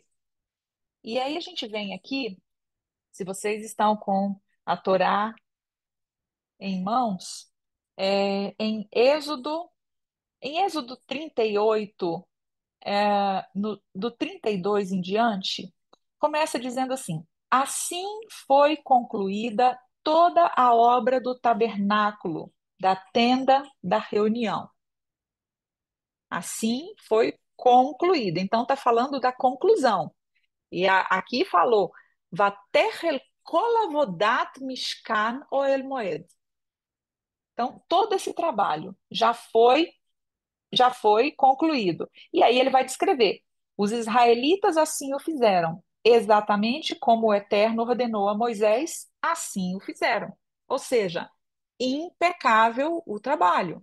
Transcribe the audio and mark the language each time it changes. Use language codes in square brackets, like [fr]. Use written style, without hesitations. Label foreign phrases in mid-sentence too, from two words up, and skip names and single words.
[pt] E aí a gente vem aqui, se vocês estão com a Torá em mãos, em Êxodo 38, do 32 em diante, começa dizendo assim: assim foi concluída toda a obra do tabernáculo, da tenda da reunião. Assim foi concluída. Então está falando da conclusão. E aqui falou: [he] ותכל כל עבודת משכן אהל מועד. [pt] Então todo esse trabalho já foi concluído. E aí ele vai descrever: os israelitas assim o fizeram, exatamente como o Eterno ordenou a Moisés, assim o fizeram. Ou seja, impecável o trabalho.